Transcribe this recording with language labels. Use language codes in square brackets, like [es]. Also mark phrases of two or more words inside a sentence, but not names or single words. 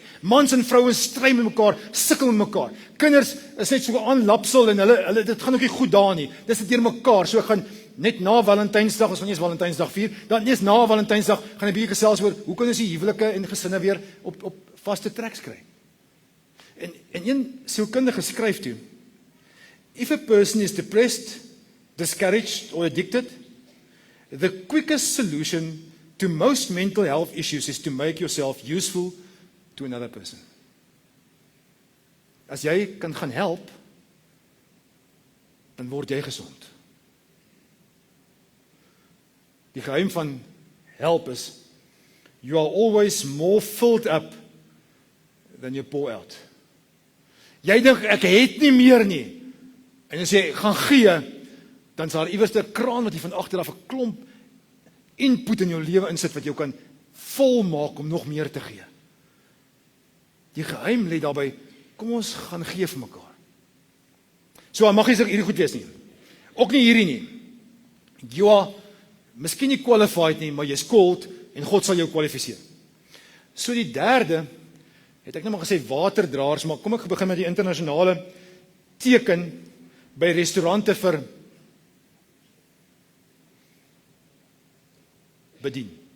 [af] Mans en vrouens stry met mekaar, sukkel met mekaar. Kinders is net so aanlapsel en hulle dit gaan ook nie goed daar nie. Dis net deur mekaar. So gaan net na Valentynsdag, ons gaan nie eens Valentynsdag vier, dan net na Valentynsdag gaan 'n bietjie gesels oor hoe kan ons die huwelike en gesinne weer op vaste treks kry. En een sielkundige skryf toe, [en] if a person is depressed, discouraged or addicted, the quickest solution to most mental health issues is to make yourself useful to another person. [af] As jy kan gaan help, dan word jy gesond. Die geheim van help is, [en] you are always more filled up than you pour out. [af] Jy dink, ek het nie meer nie. En as jy gaan gee, dan sal daar iewers 'n kraan wat jy van agter af 'n klomp input in jou lewe insit wat jou kan volmaak om nog meer te gee. Die geheim lê daarby, kom ons gaan gee vir mekaar. So, mag jy sê hierdie goed wees nie. Ook nie hierdie nie. [en] You are [af] miskien nie qualified nie, maar jy's called en God sal jou kwalifiseer. So die derde, het ek nou maar gesê waterdraers, maar kom ek begin met die internasionale teken by restaurante vir bedien.